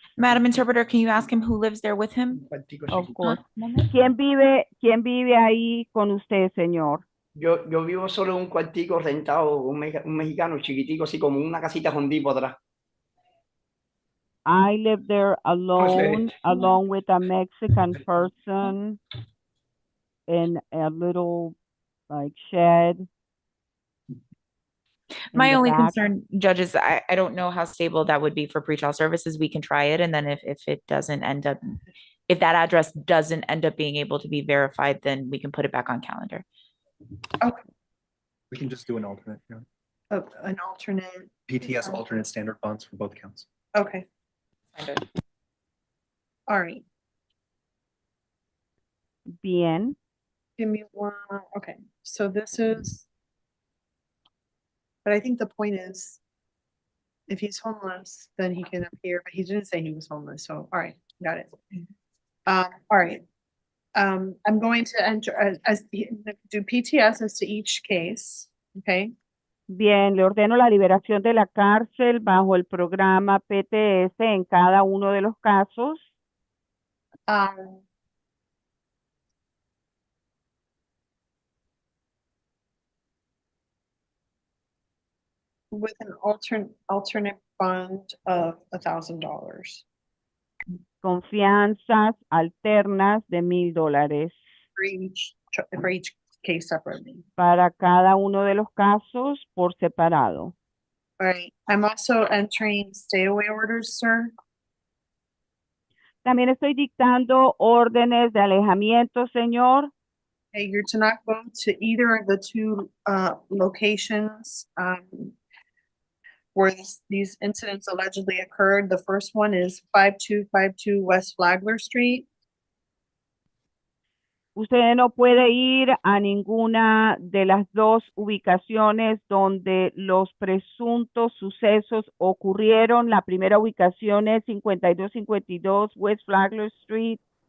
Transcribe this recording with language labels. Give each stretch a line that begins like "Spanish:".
English: Madam Interpreter, can you ask him who lives there with him? Of course.
Spanish: ¿Quién vive ahí con usted, señor? Yo vivo solo en un cuartico rentado, un mexicano chiquitico, así como una casita con tipo atrás.
English: I live there alone, along with a Mexican person in a little like shed. My only back. concern, Judge, is I don't know how stable that would be for pretrial services. We can try it, and then if it doesn't end up, if that address doesn't end up being able to be verified, then we can put it back on calendar. Okay. We can just do an alternate. An alternate. PTS alternate standard bonds for both counts. Okay. All right.
Spanish: Bien.
English: Give me one. Okay. So this is, but I think the point is, if he's homeless, then he can appear, but he didn't say he was homeless. So, all right, got it. All right. I'm going to enter do PTS as to each case. Okay.
Spanish: Bien, le ordeno la liberación de la cárcel bajo el programa PTS en cada uno de los casos.
English: With an alternate bond of $1,000.
Spanish: Confianzas alternas de $1,000.
English: For each case separately.
Spanish: Para cada uno de los casos por separado.
English: All right. I'm also entering stay away orders, sir.
Spanish: También estoy dictando órdenes de alejamiento, señor.
English: Okay, you're to not go to either of the 2 locations where these incidents allegedly occurred. The first one is 5252 West Flagler Street.
Spanish: Usted no puede ir a ninguna de las 2 ubicaciones donde los presuntos sucesos ocurrieron. La primera ubicación es 5252 West Flagler Street.